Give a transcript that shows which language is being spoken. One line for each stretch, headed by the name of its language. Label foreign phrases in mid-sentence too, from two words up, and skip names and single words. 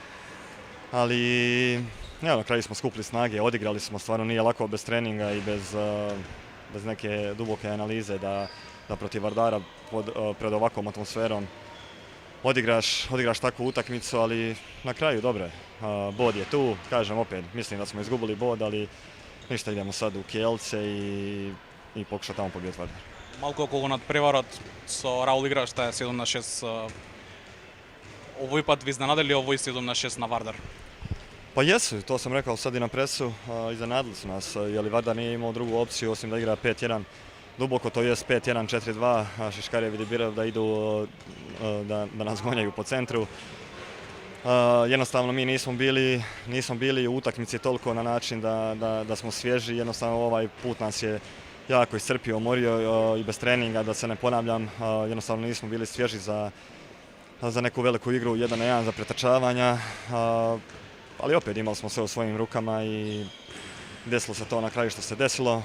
Croatian: ali evo, na kraju smo skupili snage, odigrali smo, stvarno nije lako bez treninga i bez neke duboke analize da protiv Vardara pred ovakvom atmosferom odigraš takvu utakmicu, ali na kraju dobro je, bod je tu, kažem opet, mislim da smo izgubili bod, ali ništa, idemo sad u Kielce i pokušati tamo pobijeti Vardar.
Macedonian: Малку околу надпреварот со Раул играште 7-6. Овој пат ви изненадили овој 7-6 на Вардар?
Croatian: Pa jesu, to sam rekao sad i na presu, iznenadili su nas, jer Vardar nije imao drugu opciju osim da igra 5-1 duboko, to jest 5-1, 4-2, Šiškarjev i Birov da idu, da nas gonjaju po centru. Jednostavno mi nismo bili u utakmici toliko na način da smo svježi, jednostavno ovaj put nas je jako iscrpio, umorio i bez treninga, da se ne ponavljam, jednostavno nismo bili svježi za neku veliku igru 1 na 1 za pretrčavanja, ali opet imali smo sve u svojim rukama i desilo se to na kraju što se desilo.